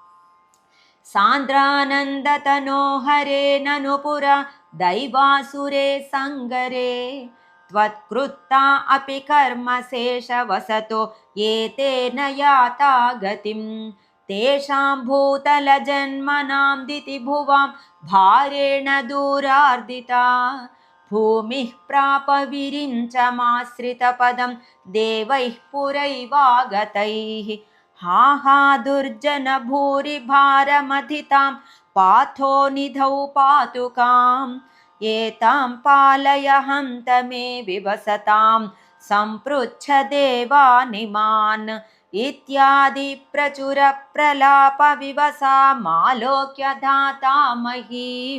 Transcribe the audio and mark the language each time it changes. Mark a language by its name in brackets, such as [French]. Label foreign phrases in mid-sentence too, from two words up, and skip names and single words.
[Sanskrit] సాంద్రానందతనో హరే ననుపుర దైవాసురే సంగరే త్వత్కృత్తా అపి కర్మశేష వసతో ఏతేన యాతా గతిం తేషాం భూతల జన్మనాం దితి భువాం భారేణ దూరార్దితా భూమిః ప్రాప విరించమాశ్రితపదం దేవైః పురైవాగతైః हा दुर्जन भूरि भारमधितां पाथो निधौ पातुकाम् एतां पालय हन्त मे विवसतां सम्पृच्छ देवानिमान् इत्यादि प्रचुर प्रलाप विवसामालोक्य धाता महीं